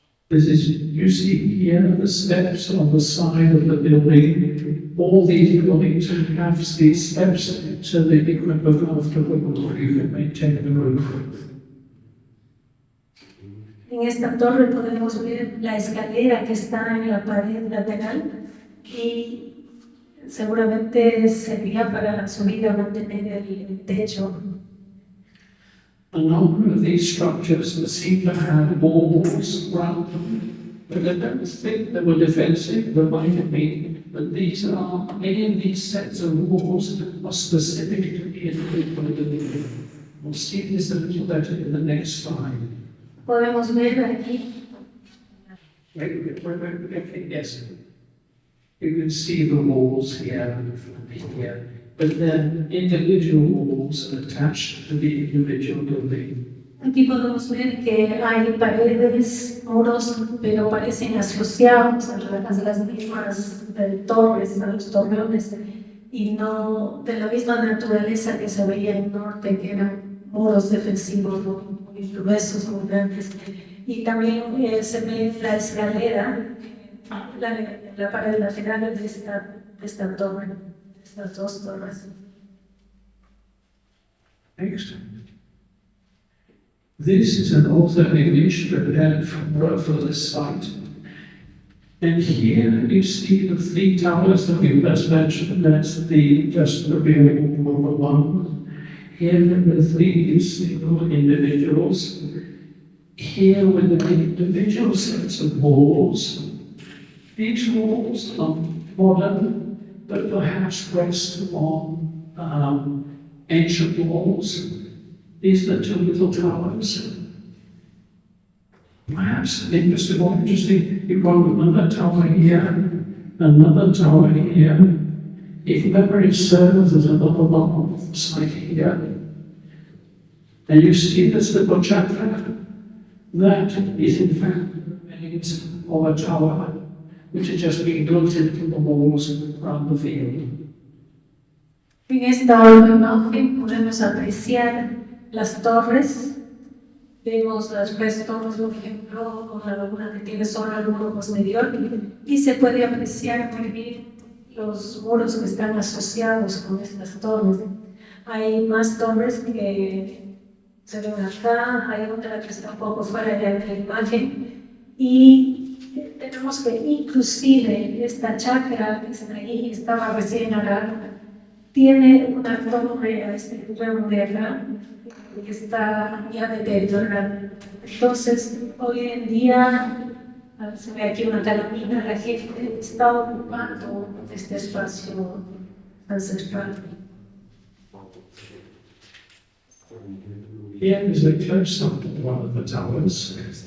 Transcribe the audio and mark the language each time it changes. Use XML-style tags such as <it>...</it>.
<en>You see here the steps on the side of the building. All these buildings have these steps so that you can look after the roof, you can maintain the roof.</en> <es>En esta torre podemos ver la escalera que está en la pared lateral y seguramente sería para subir o mantener el techo.</es> <en>A number of these structures seem to have walls around them, but I don't think they were defensive. There might have been, but many of these sets of walls are specific to the individual building. We'll see this a little better in the next slide.</en> <es>Podemos ver aquí.</es> <en>Yes. You can see the walls here, but then individual walls are attached to the individual building.</en> <es>Aquí podemos ver que hay paredes, muros, pero parecen asociados a las mismas torres, a los torreones, y no de la misma naturaleza que se veía en el norte, que eran muros defensivos muy gruesos, muy grandes. y también se ve la escalera, la pared lateral de esta torre, de estas dos torres.</es> <en>Next. This is an author image prepared for this site. And here you see the three towers that we first mentioned. That's just the rear number one. Here the three single individuals. Here with the individual sets of walls. These walls are modern, but perhaps rest on ancient walls. These are the two little towers. Perhaps more interesting, you've got another tower here, another tower here. If memory serves, there's another long site here. And you see this little chapter. That is in fact the remains of a tower which has just been built into the walls around the field.</en> <es>En esta imagen podemos apreciar las torres. Vemos las restos, por ejemplo, con la laguna que tiene solo el muro posterior, y se puede apreciar muy bien los muros que están asociados con estas torres. Hay más torres que se ven acá, hay otra que está un poco fuera de la imagen, y tenemos que inclusive esta chacra que está ahí, estaba recién arada, tiene una torre a este ramo de acá, que está ya deteriorada. Entonces, hoy en día, se ve aquí una calamina, la gente está ocupando este espacio ancestral.</es> <en>Here is a close-up of one of the towers.</en>